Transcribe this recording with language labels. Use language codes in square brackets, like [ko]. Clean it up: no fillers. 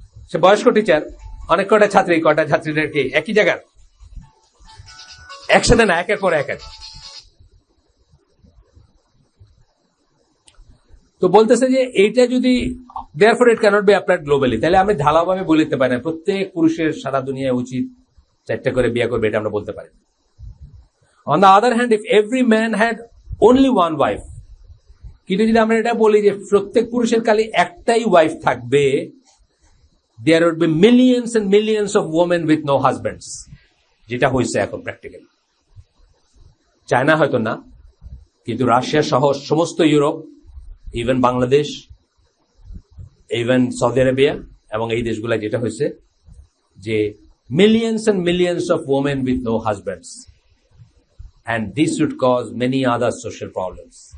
[bn] সে বয়স্ক টিচার, অনেক কয়টা ছাত্রীদেরকে একই জায়গার একসাথে না, একের পর এক। তো বলতেছে যে এইটা যদি [en] therefore it cannot be applied globally, [bn] তাহলে আমি ঢালাওভাবে বলতে পারি না প্রত্যেক পুরুষের সারা দুনিয়ায় উচিত 4টা করে বিয়ে করবে, এটা আমরা বলতে পারি। [en] On the other hand, if every man had only one wife, [bn] কিন্তু যদি আমরা এটা বলি যে প্রত্যেক পুরুষের খালি একটাই ওয়াইফ থাকবে, [en] there would be millions and millions of women with no husbands, [bn] যেটা হয়েছে এখন প্র্যাকটিক্যালি। চায়না হয়তো না, কিন্তু রাশিয়া সহ সমস্ত Europe, even Bangladesh, even Saudi Arabia এবং এই দেশগুলা যেটা হয়েছে যে [en] Millions and millions of women with no husbands, and this would cause many other social problems.